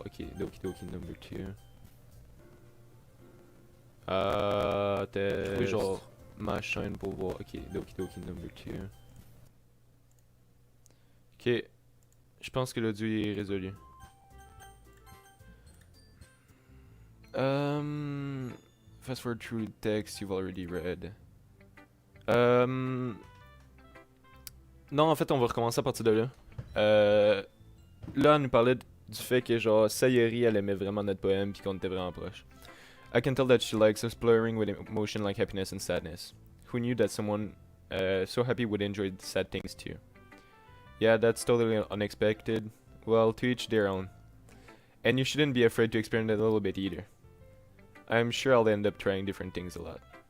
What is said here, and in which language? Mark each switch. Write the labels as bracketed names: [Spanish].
[English] Ok, doki number 2. [French] J'ai trouvé genre ma chaîne pour voir. [English] Ok, doki number 2. [French] Ok, je pense que l'audio est résolu. [English] Fast forward through text you've already read. [French] Non, en fait, on va recommencer à partir de là. Là, on nous parlait du fait que, genre, Sayori, elle aimait vraiment notre poème, puis qu'on était vraiment proches. [English] I can tell that she likes exploring with emotion like happiness and sadness. Who knew that someone so happy would enjoy sad things too? Yeah, that's totally unexpected. Well, to each their own. And you shouldn't be afraid to experiment a little bit either. I'm sure I'll end up trying different things a lot.